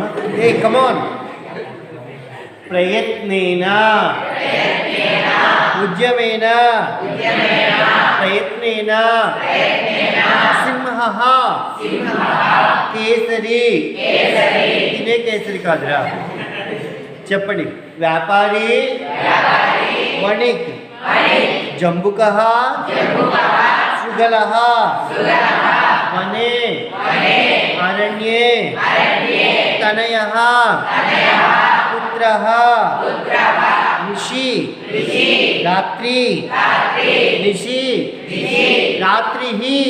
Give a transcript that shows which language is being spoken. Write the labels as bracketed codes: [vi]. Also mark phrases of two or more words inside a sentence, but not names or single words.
[sa] ఏ కమాన్. ప్రయత్నేనా, ఉద్యమేనా, ప్రయత్నేనా. సింహ, కేసరి. [te] తినే కేసరి కాదురా. చెప్పండి. వ్యాపారి, [sa] वणिक जम्बुकः सुगलः वने अरण्ये तनयः पुत्रः निशि रात्रि निशि रात्रिः